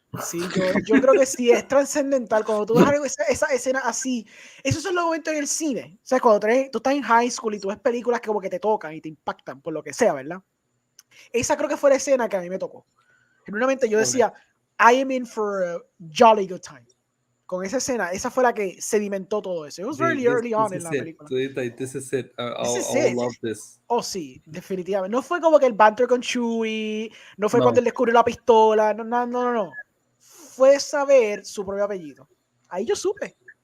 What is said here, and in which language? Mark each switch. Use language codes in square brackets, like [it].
[es] Sí, yo creo que sí, es trascendental. Cuando tú ves esa escena así, esos son los momentos en el cine. O sea, cuando tú estás en high school y tú ves películas que como que te tocan y te impactan por lo que sea, ¿verdad? Esa creo que fue la escena que a mí me tocó. [en] Genuinamente yo decía, I am in for a jolly good time. [es] Con esa escena, esa fue la que sedimentó todo eso. It was really early on en la película. [en] This is it. I'll love this. [es] Oh, sí, definitivamente. No fue como que el banter con Chewie, no fue cuando él descubrió la pistola, no. Fue saber su propio apellido. Ahí yo supe.